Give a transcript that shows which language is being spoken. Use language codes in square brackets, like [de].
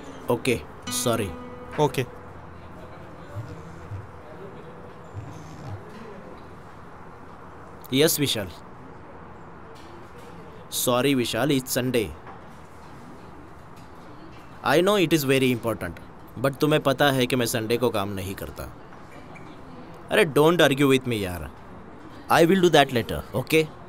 [en] Okay, sorry. Okay. Yes, Vishal. Sorry, Vishal, it's Sunday. I know it is very important, but [hi] तुम्हें पता है कि मैं Sunday को काम नहीं करता. [en] अरे don't argue with me यार. I will do that later, okay?